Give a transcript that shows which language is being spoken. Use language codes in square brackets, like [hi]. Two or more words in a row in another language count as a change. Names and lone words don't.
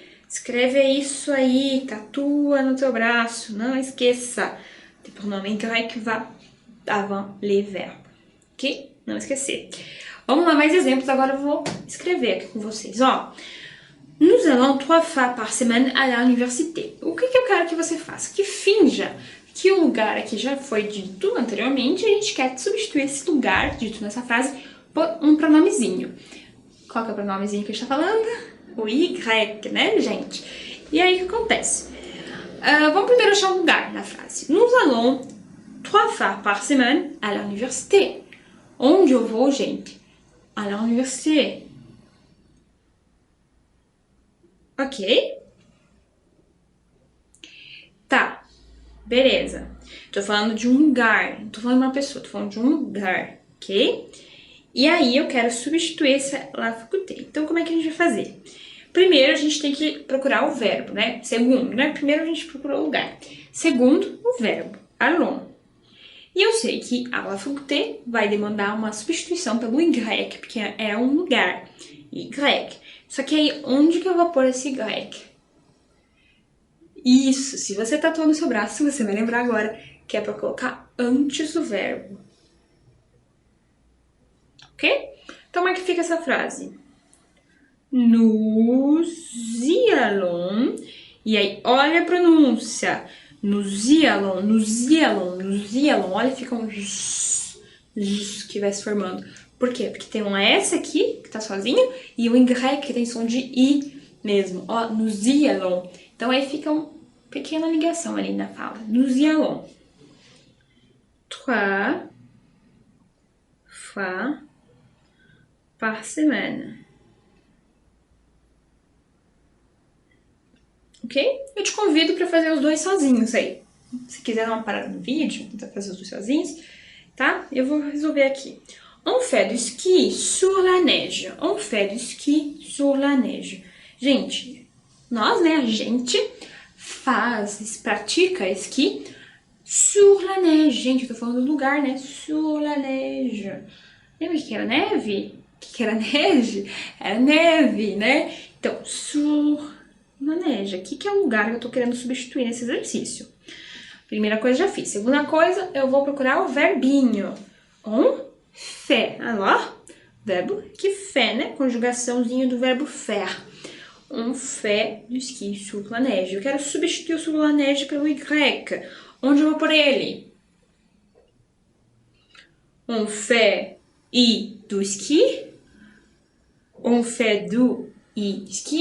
[pt] Escreve isso aí, tatua no teu braço, não esqueça. [fr] Le pronom Y va avant les verbes. [pt] Ok? Não esquecer. Vamos lá, mais exemplos. Agora eu vou escrever aqui com vocês. Ó, [fr] nous allons 3 fois par semaine à l'université. [pt] O que eu quero que você faça? Que finja que o lugar aqui já foi dito anteriormente e a gente quer substituir esse lugar dito nessa frase por um pronomezinho. Qual que é o pronomezinho que a gente tá falando? O Y, né, gente? E aí, o que acontece? Vamos primeiro achar um lugar na frase. [fr] Nous allons 3 fois par semaine à l'université. [pt] Onde eu vou, gente? [fr] À l'université. [pt] Ok? Tá. Beleza. Tô falando de um lugar. Não tô falando de uma pessoa, tô falando de um lugar. Ok? E aí eu quero substituir essa [fr] la faculté. [pt] Então, como é que a gente vai fazer? Primeiro, a gente tem que procurar o verbo, né? Segundo, né? Primeiro, a gente procura o lugar. Segundo, o verbo. Allons. E eu sei que [fr] a la faculté [pt] vai demandar uma substituição pelo Y, porque é um lugar. Y. Só que aí, onde que eu vou pôr esse Y? Isso, se você tatuou no seu braço, você vai lembrar agora que é para colocar antes do verbo. Ok? Então, como é que fica essa frase? [fr] Nous y allons. [pt] E aí, olha a pronúncia. [fr] Nous y allons, nous y allons, nous y allons. [pt] Olha, fica um que vai se formando. Por quê? Porque tem um S aqui, que tá sozinho, e o Y, que tem som de I mesmo. Ó, [fr] nous y allons. [pt] Então, aí fica uma pequena ligação ali na fala. [fr] Nous y allons. 3 fois par semaine. [pt] Ok? Eu te convido para fazer os dois sozinhos aí. Se quiser dar uma parada no vídeo, tentar fazer os dois sozinhos, tá? Eu vou resolver aqui. [fr] On fait du ski sur la neige. On fait du ski sur la neige. [pt] Gente, nós, né, a gente pratica esqui [fr] sur la neige. [pt] Gente, eu tô falando do lugar, né? [fr] Sur la neige. [pt] Lembra que era neve? Que era neve? Era neve, né? Então, [fr] sur la neige. [pt] Aqui que é o lugar que eu tô querendo substituir nesse exercício. Primeira coisa, já fiz. Segunda coisa, eu vou procurar o verbinho. [fr] On fait. Alors, [pt] verbo que fait, né? Conjugaçãozinha do verbo faire. [fr] On fait du ski sur la neige. [pt] Eu quero substituir o [fr] sur la neige [pt] pelo Y. Onde eu vou pôr ele? [fr] On fait I do ski. On fait do I ski.